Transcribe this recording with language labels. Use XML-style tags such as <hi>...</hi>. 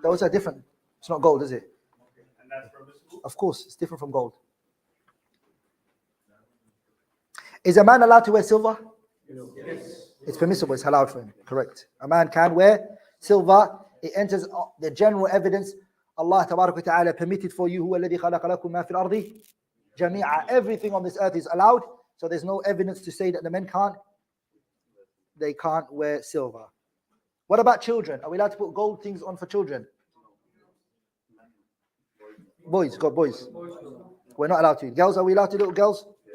<en>Those are different. It's not gold, is it? And that's permissible? Of course, it's different from gold. Is a man allowed to wear silver? Yes. It's permissible, it's allowed for him. Correct. A man can wear silver. It enters the general evidence. Allah Tabarak wa Ta'ala permitted for you,</en> <ar>هُوَ الَّذِي خَلَقَ لَكُم مَا فِي الْأَرْضِ جَمِيعًا.</ar> <en>Everything on this earth is allowed. So there's no evidence to say that the men can't wear silver. What about children? Are we allowed to put gold things on for children? Boys, got boys. We're not allowed to. Girls, are we allowed to do it, girls?</en>